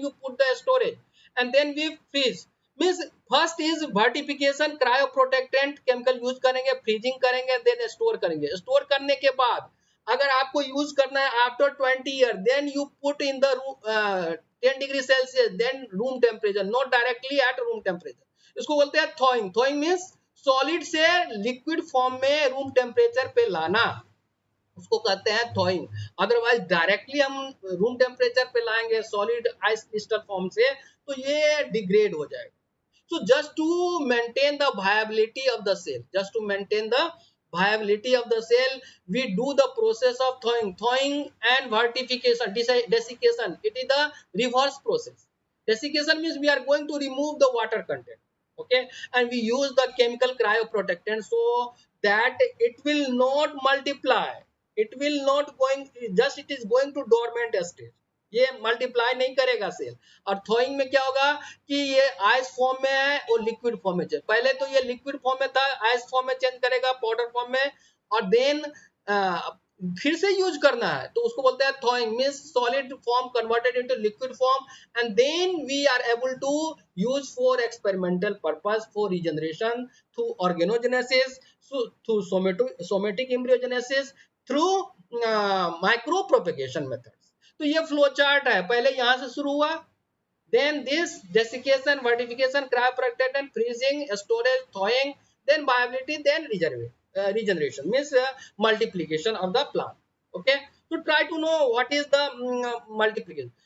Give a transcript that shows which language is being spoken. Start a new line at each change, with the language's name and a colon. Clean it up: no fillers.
English: Then you put the storage and then we freeze. Means first is vitrification,
Hindi: cryo protectant chemical use करेंगे, freezing करेंगे, then store करेंगे. Store करने के बाद अगर आपको यूज करना है
English: after 20 year, then you put in the 10 degree Celsius, then room temperature,
Hindi: not directly at room temperature. इसको बोलते हैं थॉइंग. थॉइंग मीन्स सॉलिड से लिक्विड फॉर्म में रूम टेम्परेचर पे लाना, उसको कहते हैं थॉइंग. अदरवाइज डायरेक्टली हम रूम टेम्परेचर पे लाएंगे सॉलिड आइस क्रिस्टल फॉर्म से तो ये डिग्रेड हो जाएगा.
English: So just to maintain the viability of the cell, just to maintain the viability of the cell, we do the process of thawing. Thawing and vertification, desiccation, it is the reverse process. Desiccation means we are going to remove the water content, okay, and we use the chemical cryoprotectant so that it will not multiply, it will not going, just it is going to dormant stage,
Hindi: ये multiply नहीं करेगा cell. और थॉइंग में क्या होगा कि ये ice form में है और लिक्विड फॉर्म में चेंज, पहले तो ये लिक्विड फॉर्म में था, आइस फॉर्म में चेंज करेगा पाउडर फॉर्म में, और देन फिर से यूज करना है तो उसको बोलते हैं थॉइंग.
English: Means solid form converted into liquid form and then we are able to use for experimental purpose, for regeneration through organogenesis, through somatic embryogenesis, through micropropagation method.
Hindi: तो ये फ्लो चार्ट है, पहले यहां से शुरू हुआ,
English: then this desiccation, vertification, cryoprotectant, freezing, storage, thawing, then viability, then regeneration means multiplication of the plant. Okay, so try to know what is the multiplication.